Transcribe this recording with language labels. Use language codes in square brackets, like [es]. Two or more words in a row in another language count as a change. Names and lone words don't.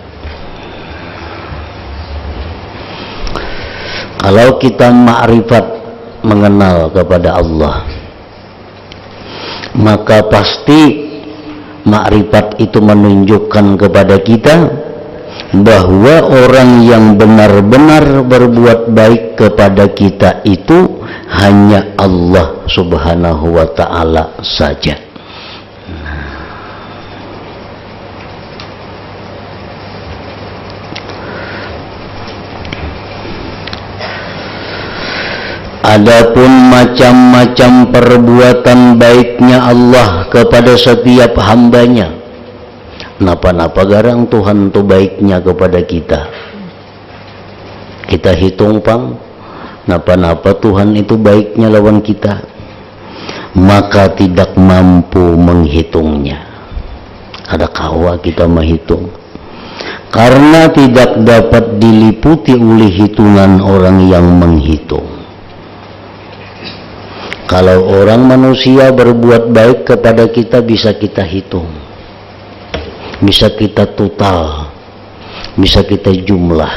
[bjn] Kalau kita ma'rifat, mengenal kepada Allah, maka pasti makrifat itu menunjukkan kepada kita bahwa orang yang benar-benar berbuat baik kepada kita itu hanya Allah [ar] Subhanahu wa Ta'ala [bjn] saja. Adapun macam-macam perbuatan baiknya Allah kepada setiap hambanya, napa-napa garang Tuhan itu baiknya kepada kita. Kita hitung pang, napa-napa Tuhan itu baiknya lawan kita, maka tidak mampu menghitungnya. Ada kawa kita menghitung, karena tidak dapat diliputi oleh hitungan orang yang menghitung. Kalau orang manusia berbuat baik kepada kita, bisa kita hitung, bisa kita total, bisa kita jumlah.